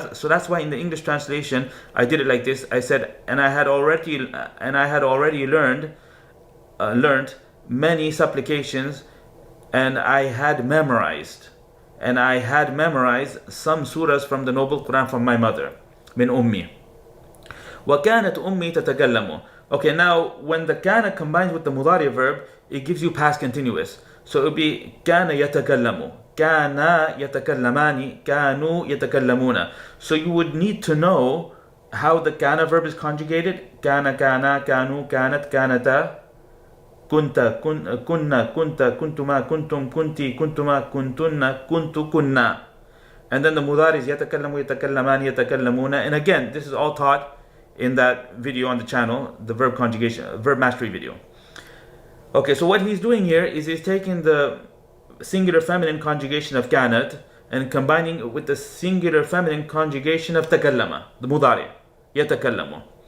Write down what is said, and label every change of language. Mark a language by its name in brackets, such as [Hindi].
[English] So that's why in the English translation I did it like this. I said, and I had already learned many supplications, and I had memorized some surahs from the noble Quran from my mother, min ummi. [Arabic] وَكَانَتْ أُمِّي تَتَكَلَّمُ. [English] Okay, now when the kana combines with the mudari verb, it gives you past continuous. So it would be [Arabic] كَانَ يَتَكَلَّمُ, كَانَا يَتَكَلَّمَانِ, كَانُوا يَتَكَلَّمُونَ. [English] So you would need to know how the kana verb is conjugated. [Arabic] كَانَ, كَانَا, كَانُوا, كَانَتْ, كَانَتَا, كنت, كنا, كنت, كنتما, كنتم, كنتي, كنتما, كنتن, كنت, كنا. [English] And then the mudari is [Arabic] يتكلم, يتكلمان, يتكلمون. [English] And again, this is all taught in that video on the channel, the verb conjugation, verb mastery video. Okay, so what he's doing here is he's taking the singular feminine conjugation of kanat and combining it with the singular feminine conjugation of takallama, the mudari, yatakallamu.